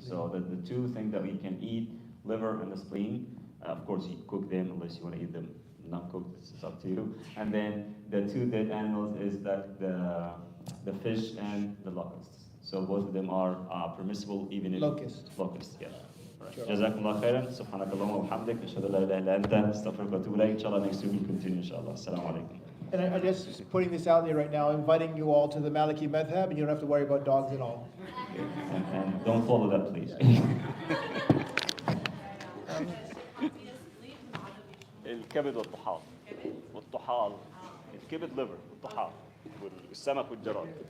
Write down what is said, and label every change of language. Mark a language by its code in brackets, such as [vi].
[en] So the 2 things that we can eat, liver and the spleen. Of course, you cook them unless you want to eat them not cooked. It's up to you. And then the 2 dead animals is that the fish and the locusts. So both of them are permissible, even if Locust. Yeah. [ar] جزاكم الله خيرا سبحانك اللهم وبحمدك اشهد ان لا اله الا انت استغفرك واتوب اليك ان شاء الله [en] next week we'll continue [ar] ان شاء الله السلام عليكم. [en] And I just putting this out there right now, inviting you all to the Maliki madhab, and you don't have to worry about dogs at all. And don't follow that, please. [ar] الكبد والطحال الكبد liver والطحال والسمك والجراد.